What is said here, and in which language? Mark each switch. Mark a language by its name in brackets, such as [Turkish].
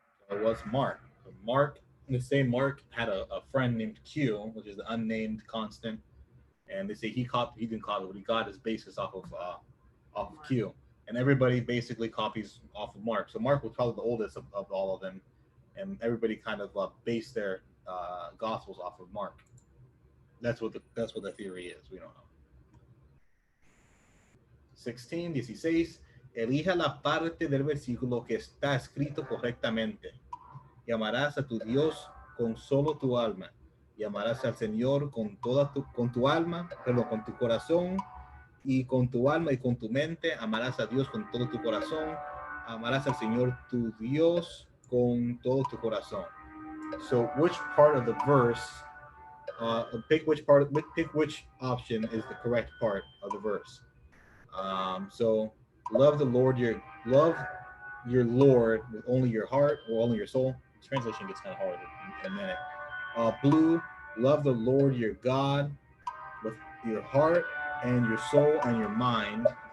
[English] It was Mark. Mark, the same Mark had a friend named Q, which is the unnamed constant, and they say he didn't copy, but he got his basis off of Q, and everybody basically copies off of Mark. So Mark was probably the oldest of all of them, and everybody kind of based their gospels off of Mark. That's what the theory is. We don't know. 16. [Spanish] Elija la parte del versículo que está escrito correctamente. Y amarás a tu Dios con solo tu alma. Y amarás al Señor con tu alma, perdón, con tu corazón y con tu alma y con tu mente. Amarás a Dios con todo tu corazón. Amarás al Señor tu Dios con todo tu corazón. [English] So which part of the verse, pick which option is the correct part of the verse. So love your Lord with only your heart or only your soul. Translation gets kind of hard in a minute. Blue, love the Lord your God with your heart and your soul and your mind.